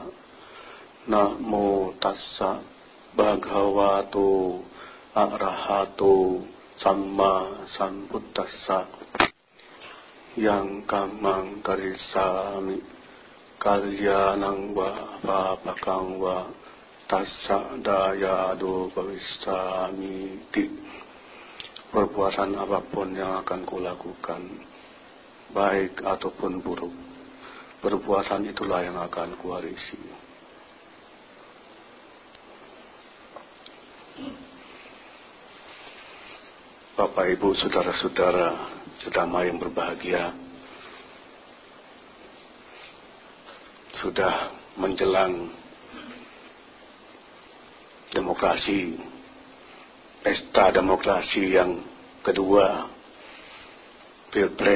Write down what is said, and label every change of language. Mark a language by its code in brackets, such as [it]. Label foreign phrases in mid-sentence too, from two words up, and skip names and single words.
[pi] Namo tassa bhagavato arahato samma sambuddhassa. Yang kamang karisami kalyanang wa papakang wa tassa dayado bhavisami ti. [id] Perbuatan apapun yang akan kulakukan, baik ataupun buruk, perbuatan itulah yang akan kuwarisi. Bapak, Ibu, saudara-saudara, sedama yang berbahagia, sudah menjelang demokrasi, pesta demokrasi yang kedua, Pilpres.